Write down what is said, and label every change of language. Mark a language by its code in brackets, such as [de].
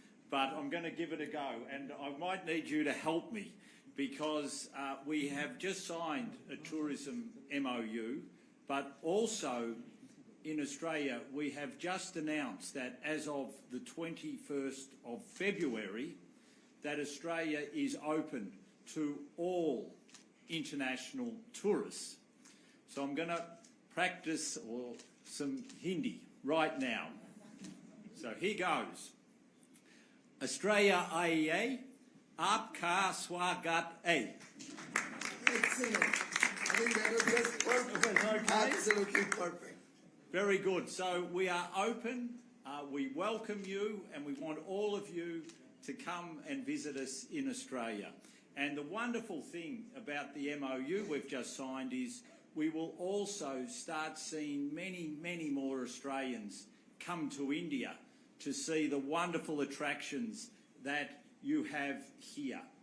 [en] but I'm going to give it a go, and I might need you to help me, because we have just signed a tourism MOU, but also in Australia we have just announced that as of the 21st of February that Australia is open to all international tourists. So I'm going to practice some Hindi right now. So here goes. [hi] Australia आइए, आपका स्वागत है. [en] Excellent. I think that was just perfect. Okay. Absolutely perfect. Very good. So we are open, we welcome you, and we want all of you to come and visit us in Australia. And the wonderful thing about the MOU we've just signed is we will also start seeing many, many more Australians come to India to see the wonderful attractions that you have here.